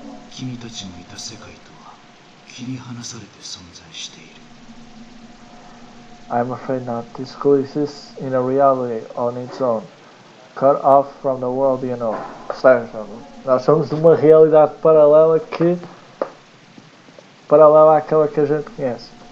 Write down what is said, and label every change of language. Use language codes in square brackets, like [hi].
[ja] 君たちのいた世界とは切り離されて存在している [en] I'm afraid not. This school exists in a reality on its own, cut off from the world you know. [pt] Certo? Nós somos de uma realidade paralela paralela àquela que a gente conhece.